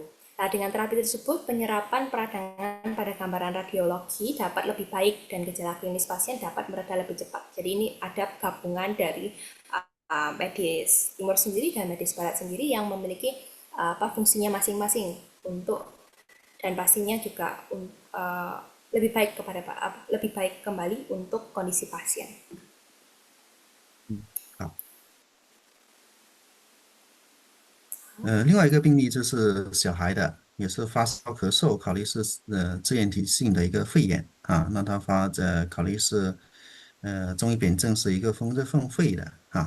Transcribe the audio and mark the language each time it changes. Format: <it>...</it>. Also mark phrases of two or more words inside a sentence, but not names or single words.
<id>Nah, dengan terapi tersebut, penyerapan peradangan pada gambaran radiologi dapat lebih baik dan gejala klinis pasien dapat mereda lebih cepat. Jadi ini ada gabungan dari medis timur sendiri dan medis barat sendiri yang memiliki fungsinya masing-masing untuk, dan pastinya juga lebih baik kembali untuk kondisi pasien.</id> <zh>好。另外一个病例就是小孩的，也是发烧咳嗽，考虑是支原体性的一个肺炎啊。那他考虑是中医辨证是一个风热风肺的啊。</zh>